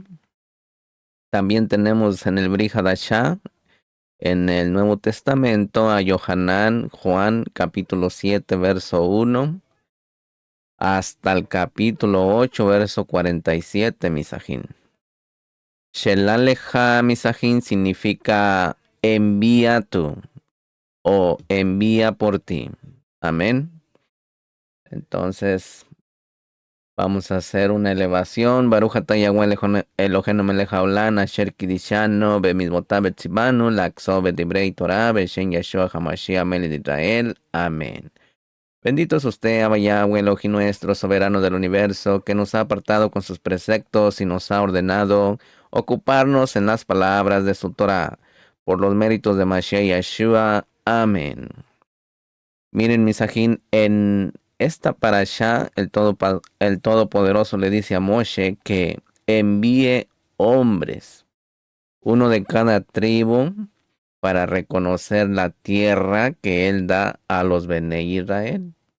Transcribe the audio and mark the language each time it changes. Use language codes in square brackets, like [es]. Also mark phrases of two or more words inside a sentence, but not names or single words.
[es] También tenemos en el Brit Hadashah, en el Nuevo Testamento, a Yohanan, Juan, capítulo 7, verso 1 hasta el capítulo 8, verso 47, Misajín. Shelaleja Misajín significa envía tú o envía por ti. Amén. Entonces vamos a hacer una elevación. [he] ברוך אתה יהוה אלוהינו מלך העולם אשר קידשנו במצוותיו וציוונו לעסוק בדברי תורה בשם ישוע המשיח מלך ישראל. [es] Amén. Bendito es usted, Abba Yahweh, Elohim nuestro, soberano del universo, que nos ha apartado con sus preceptos y nos ha ordenado ocuparnos en las palabras de su Torah, por los méritos de Mashiach Yeshua. Amén. Miren, Misajín, en esta parashá, el Todopoderoso le dice a Moshe que envíe hombres, uno de cada tribu, para reconocer la tierra que él da a los Bene Israel.